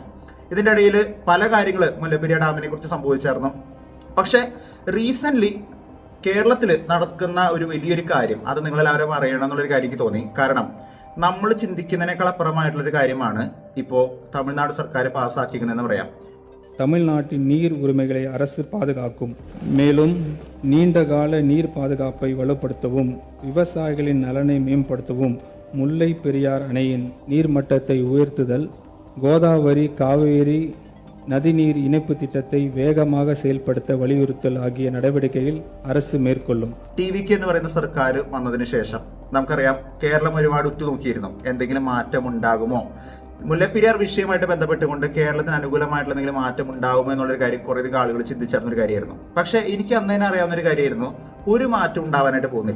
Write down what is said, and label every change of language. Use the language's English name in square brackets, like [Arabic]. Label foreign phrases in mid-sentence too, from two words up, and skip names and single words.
[Malayalam] ഇതിൻ്റെ ഇടയിൽ പല കാര്യങ്ങൾ മുല്ലപ്പെരിയാർ ഡാമിനെ കുറിച്ച് സംഭവിച്ചായിരുന്നു. പക്ഷെ റീസെന്റ് കേരളത്തിൽ നടക്കുന്ന ഒരു വലിയൊരു കാര്യം, അത് നിങ്ങളെല്ലാവരും അറിയണം എന്നുള്ളൊരു കാര്യം എനിക്ക് തോന്നി. കാരണം നമ്മൾ ചിന്തിക്കുന്നതിനേക്കാൾ അപ്പുറമായിട്ടുള്ളൊരു കാര്യമാണ് ഇപ്പോൾ തമിഴ്നാട് സർക്കാർ പാസ്സാക്കിക്കുന്നതെന്ന് പറയാം. [Tamil] தமிழ்நாட்டின் நீர் உரிமைகளை அரசு பாதுகாக்கும், மேலும் நீண்டகால நீர் பாதுகாப்பை வலுப்படுத்தவும் விவசாயிகளின் நலனை மேம்படுத்தவும் முல்லை பெரியார் அணையின் நீர்மட்டத்தை உயர்த்துதல், கோதாவரி காவேரி நதிநீர் இணைப்பு திட்டத்தை வேகமாக செயல்படுத்த வலியுறுத்தல் ஆகிய நடவடிக்கைகள் அரசு மேற்கொള്ളും. [Malayalam] ടിവിക്ക് എന്ന് പറയുന്ന സർക്കാർ വന്നതിന് ശേഷം നമുക്കറിയാം കേരളം ഒരുപാട് ഉറ്റുനോക്കിയിരുന്നു, എന്തെങ്കിലും മാറ്റം ഉണ്ടാകുമോ, മുല്ലപ്പെരിയാർ വിഷയമായിട്ട് ബന്ധപ്പെട്ടുകൊണ്ട് കേരളത്തിന് അനുകൂലമായിട്ടുള്ള എന്തെങ്കിലും മാറ്റം ഉണ്ടാകുമോ എന്നുള്ളൊരു കാര്യം കുറേ ആളുകൾ ചിന്തിച്ചിരുന്ന ഒരു കാര്യമായിരുന്നു. പക്ഷെ എനിക്ക് അന്ന് തന്നെ അറിയാവുന്ന ഒരു കാര്യമായിരുന്നു, ഒരു മാറ്റം ഉണ്ടാവാനായിട്ട് പോകുന്നില്ല.